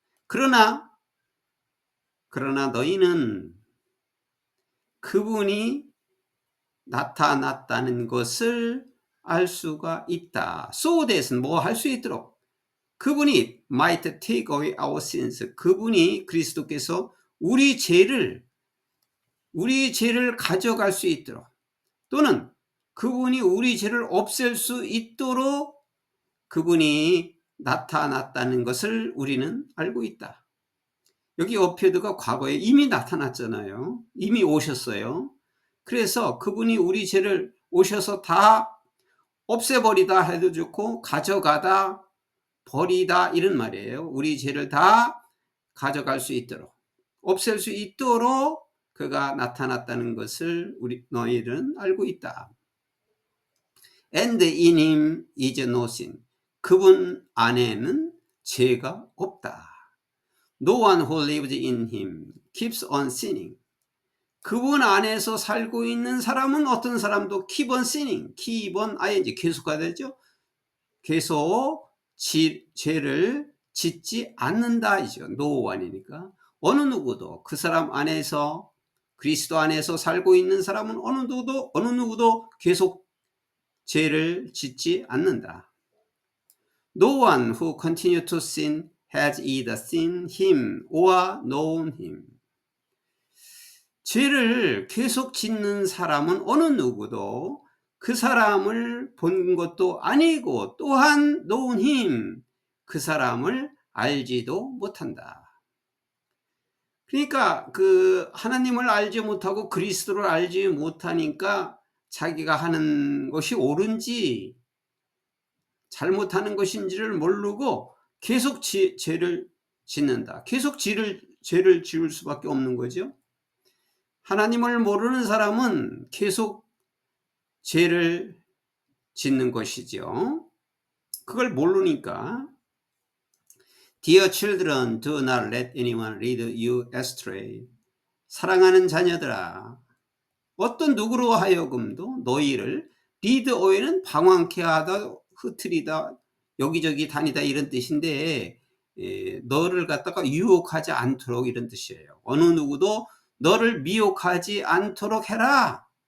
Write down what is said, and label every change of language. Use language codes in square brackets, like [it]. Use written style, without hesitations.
[ko] 그러나 너희는 그분이 나타났다는 것을 알 수가 있다. [en] So that [ko] 은 뭐 할 수 있도록. 그분이 [en] might take away our sins. [ko] 그분이 그리스도께서 우리 죄를 가져갈 수 있도록, 또는 그분이 우리 죄를 없앨 수 있도록 그분이 나타났다는 것을 우리는 알고 있다. 여기 어피어드가 과거에 이미 나타났잖아요. 이미 오셨어요. 그래서 그분이 우리 죄를 오셔서 다 없애버리다 해도 좋고 가져가다 버리다 이런 말이에요. 우리 죄를 다 가져갈 수 있도록, 없앨 수 있도록 그가 나타났다는 것을 너희는 알고 있다. [en] And in him is no sin. [ko] 그분 안에는 죄가 없다. [en] No one who lives in him keeps on sinning. [ko] 그분 안에서 살고 있는 사람은 어떤 사람도 [en] keep on sinning, keep on ing, [ko] 계속가 되죠. 계속 죄를 짓지 않는다 이죠. No one이니까. 어느 누구도 그 사람 안에서, 그리스도 안에서 살고 있는 사람은 어느 누구도 계속 죄를 짓지 않는다. [en] No one who continues to sin has either seen him or known him. [ko] 죄를 계속 짓는 사람은 어느 누구도 그 사람을 본 것도 아니고, 또한 [en] known him, [ko] 그 사람을 알지도 못한다. 그러니까 그 하나님을 알지 못하고 그리스도를 알지 못하니까 자기가 하는 것이 옳은지 잘못하는 것인지를 모르고 계속 죄를 짓는다. 계속 죄를 지을 수밖에 없는 거죠. 하나님을 모르는 사람은 계속 죄를 짓는 것이죠. 그걸 모르니까. [en] Dear children, do not let anyone lead you astray. [ko] 사랑하는 자녀들아, 어떤 누구로 하여금도 너희를 [en] lead away [ko] 는 방황케 하다, 흐트리다, 여기저기 다니다 이런 뜻인데, 너를 갖다가 유혹하지 않도록 이런 뜻이에요. 어느 누구도 너를 미혹하지 않도록 해라.